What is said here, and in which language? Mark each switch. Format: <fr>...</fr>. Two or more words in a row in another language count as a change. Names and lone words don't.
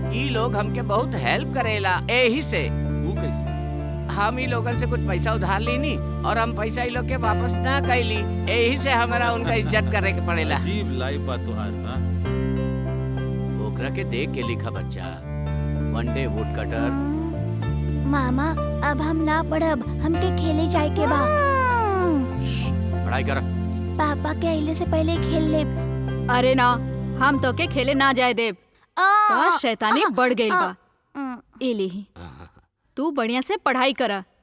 <bho>ई लोग हमके बहुत हेल्प करेला, यही से। वो कैसे? हम ई लोगन से कुछ पैसा उधार लीनी और हम पैसा ई लोग के वापस ना कैली, यही से हमारा उनका इज्जत करे के पड़ेला। अजीब लाइफ बा तुहार। हां, ओकरा के देख के लिखा बच्चा,</bho> <en>one day woodcutter.</en> <bho>मामा अब हम ना पढ़ब, हमके खेले जाए के बा। पढ़ाई कर। पापा के आइले से पहले खेल ले। अरे ना, हम तो के खेले ना जाए देव। तो शैतानी बढ़ गई बा। एली तू बढ़िया से पढ़ाई करा।</bho>